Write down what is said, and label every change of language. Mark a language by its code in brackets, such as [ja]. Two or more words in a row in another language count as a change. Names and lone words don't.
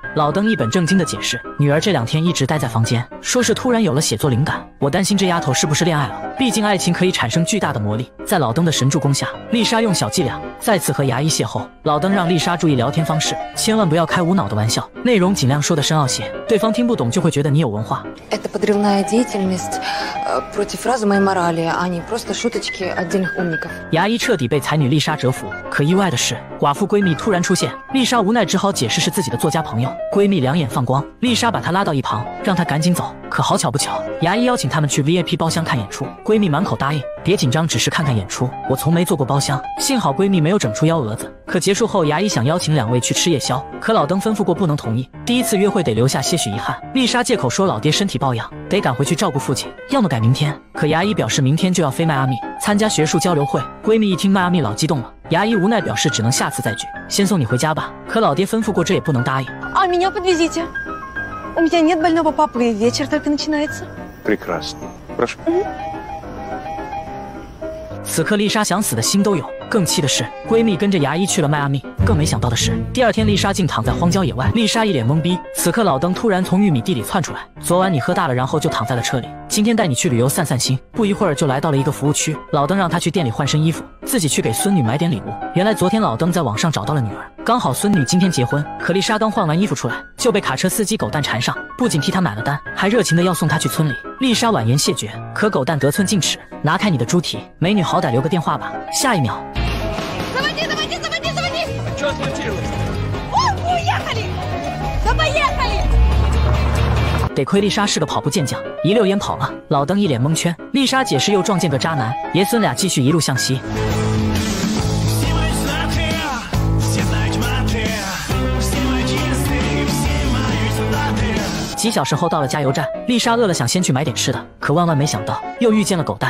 [zh] 老登一本正经的解释，女儿这2天一直待在房间，说是突然有了写作灵感，我担心这丫头是不是恋爱了，毕竟爱情可以产生巨大的魔力。在老登的神助攻下，丽莎用小伎俩再次和牙医邂逅。老登让丽莎注意聊天方式，千万不要开无脑的玩笑，内容尽量说得深奥些，对方听不懂就会觉得你有文化。 [ru] Это подрывная деятельность против разума и морали, а не просто шуточки отдельных умников. [zh] 牙医彻底被才女丽莎折服，可意外的是，寡妇闺蜜突然出现，丽莎无奈只好解释是自己的作家朋友。闺蜜两眼放光，丽莎把她拉到一旁，让她赶紧走。可好巧不巧，牙医邀请他们去 VIP 包厢看演出，闺蜜满口答应，别紧张，只是看看演出，我从没坐过包厢。幸好闺蜜没有整出幺蛾子。可结束后，牙医想邀请2位去吃夜宵，可老登吩咐过不能同意，第一次约会得留下些许遗憾。丽莎借口说老爹身体抱恙，得赶回去照顾父亲，要么改明天。可牙医表示明天就要飞迈阿密参加学术交流会，闺蜜一听迈阿密老激动了，牙医无奈表示只能下次再聚，先送你回家吧。可老爹吩咐过，这也不能答应。 [ru] А меня подвезите. У меня нет больного папы, вечер только начинается. Прекрасно. Прошу. [zh] 此刻丽莎想死的心都有，更气的是闺蜜跟着牙医去了迈阿密，更没想到的是第2天丽莎竟躺在荒郊野外。丽莎一脸懵逼，此刻老登突然从玉米地里窜出来，昨晚你喝大了，然后就躺在了车里，今天带你去旅游散散心。不一会儿就来到了一个服务区，老登让她去店里换身衣服，自己去给孙女买点礼物。原来昨天老登在网上找到了女儿，刚好孙女今天结婚，可丽莎刚换完衣服出来就被卡车司机狗蛋缠上，不仅替她买了单，还热情的要送她去村里。丽莎婉言谢绝，可狗蛋得寸进尺，拿开你的猪蹄，美女好歹留个电话吧。下一秒 [ru] Что случилось? Уехали! Да поехали! [zh] 得亏丽莎是个跑步健将，一溜烟跑了。老登一脸蒙圈，丽莎解释又撞见个渣男，爷孙俩继续一路向西。几小时后到了加油站，丽莎饿了想先去买点吃的，可万万没想到又遇见了狗蛋。